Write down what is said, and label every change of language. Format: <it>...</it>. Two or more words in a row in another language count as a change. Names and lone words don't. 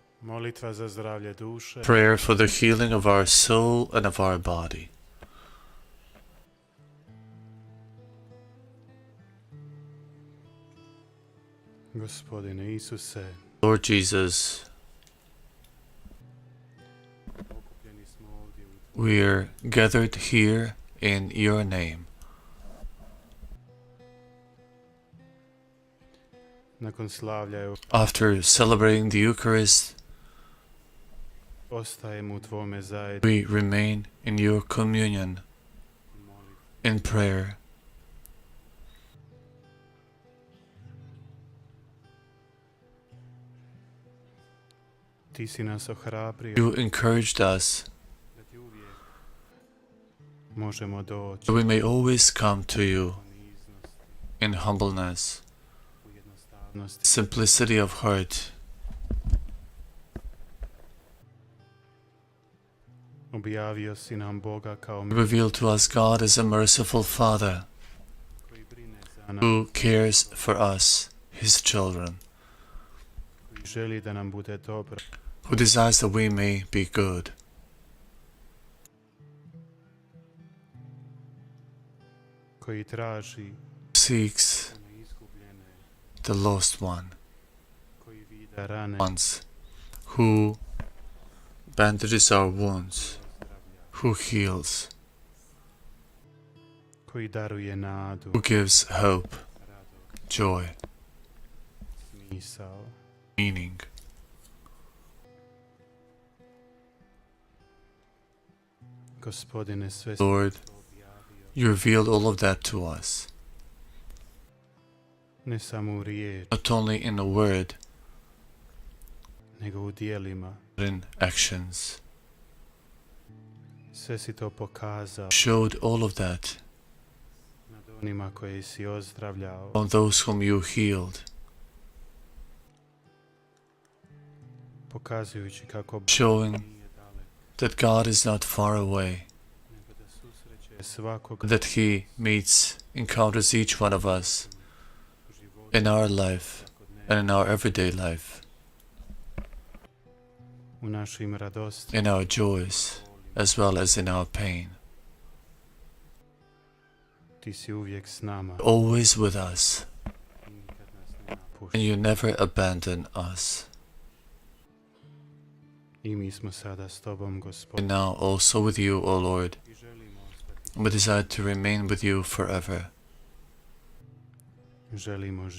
<hr>Molitva za zdravlje duše.</hr> <en>Prayer for the healing of our soul and of our body.</en> <hr>Gospodine Isuse,</hr> <en>Lord Jesus,</en> <hr>okupljeni smo ovdje u</hr> <en>we are gathered here in your name.</en> <hr>nakon slavlja</hr> <en>After celebrating the Eucharist,</en> <hr>ostajemo u tvome zajedništvu.</hr> <en>we remain in your communion, in prayer.</en> <hr>Ti si nas ohrabrio</hr> <en>You encouraged us</en> <hr>da ti uvijek možemo doći</hr> <en>that we may always come to you</en> <hr>u poniznosti,</hr> <en>in humbleness,</en> <hr>u jednostavnosti.</hr> <en>simplicity of heart.</en> <hr>Objavio si nam Boga kao</hr> <en>You revealed to us God as a merciful Father</en> <hr>koji brine za nas,</hr> <en>who cares for us, His children,</en> <hr>koji želi da nam bude dobro,</hr> <en>who desires that we may be good,</en> <hr>koji traži</hr> <en>seeks</en> <hr>one izgubljene,</hr> <en>the lost one,</en> <hr>koji vida rane,</hr> <en>ones, who bandages our wounds, who heals,</en> <hr>koji daruje nadu,</hr> <en>who gives hope,</en> <hr>radost,</hr> <en>joy,</en> <hr>smisao.</hr> <en>meaning.</en> <hr>Gospodine, sve si</hr> <en>Lord,</en> <hr>to objavio,</hr> <en>you revealed all of that to us,</en> <hr>ne samo u riječi,</hr> <en>not only in a word,</en> <hr>nego u dijelima.</hr> <en>but in actions.</en> <hr>Sve si to pokazao</hr> <en>Showed all of that</en> <hr>nad onima koje si ozdravljao,</hr> <en>on those whom you healed,</en> <hr>pokazujući kako Bog</hr> <en>showing</en> <hr>nije dalek,</hr> <en>that God is not far away,</en> <hr>nego da susreće svakog</hr> <en>that He meets, encounters each one of us</en> <hr>u životu</hr> <en>in our life</en> <hr>svakodnevno,</hr> <en>and in our everyday life,</en> <hr>u našim radostima,</hr> <en>in our joys as well as in our pain.</en> <hr>ti si uvijek s nama</hr> <en>Always with us,</en> <hr>i nikad nas ne</hr> <en>and</en> <hr>napuštaš.</hr> <en>you never abandon us.</en> <hr>I mi smo sada s tobom,</hr> <en>And</en> <hr>Gospod,</hr> <en>now also with you, O Lord,</en> <hr>i želimo ostati,</hr> <en>we desire to remain with you forever,</en> <hr>želimo živjeti</hr>